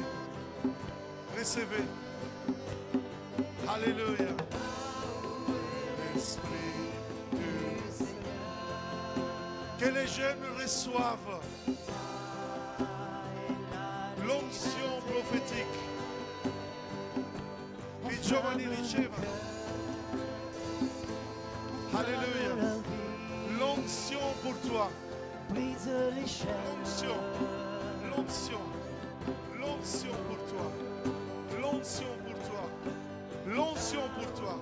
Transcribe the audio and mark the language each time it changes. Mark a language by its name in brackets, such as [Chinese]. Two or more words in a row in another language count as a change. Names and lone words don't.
[French] Recevez. Alléluia. L'Esprit du Seigneur. Que les jeunes reçoivent l'onction prophétique. [Italian] Che i giovani ricevano. [French] Alléluia. L'onction pour toi. Brise les chaînes. L'onction. L'onction. L'onction pour toi. L'onction pour toi. L'onction pour toi.